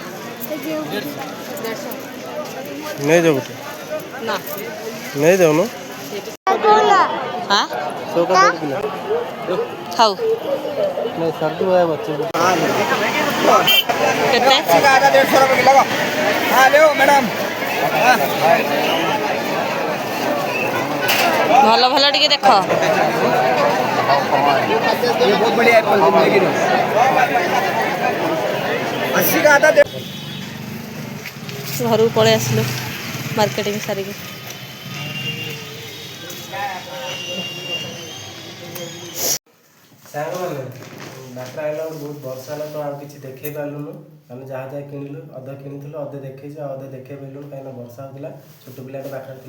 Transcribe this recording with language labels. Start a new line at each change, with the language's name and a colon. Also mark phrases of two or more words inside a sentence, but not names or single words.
Hindi: नहीं जाओ बेटे
Odia: ନା
Hindi: नहीं जाओ ना
Odia: ହଁ
Hindi: 100 का 1 किलो
Odia: ଖାଉ
Hindi: नहीं सर्दी हुआ है बच्चे को
Odia: କେତେ
Hindi: का आधा 150 रुपए किलो हां ले मैडम
Odia: ଭଲ ଭଲ ଟିକେ ଦେଖ
Hindi: ये बहुत बढ़िया एप्पल लेकिन 80 का आधा
Odia: ଘରକୁ ପଳେଇ ଆସିଲୁ ମାର୍କେଟିଂ ସାରିକି। ସାଙ୍ଗମାନେ ବାଟରେ ଆଇଲା ବେଳକୁ ବହୁତ ବର୍ଷା ହେଲା ତ ଆଉ କିଛି ଦେଖେଇ ପାରିଲୁନୁ। ଆମେ ଯାହା ଯାହା କିଣିଲୁ ଅଧେ କିଣିଥିଲୁ ଅଧେ ଦେଖେଇଛୁ ଆଉ ଅଧେ ଦେଖେଇ ପାରିଲୁନୁ କାହିଁକିନା ବର୍ଷା ହେଉଥିଲା ଛୋଟ ପିଲାଟେ ପାଖରେ ଥିଲା।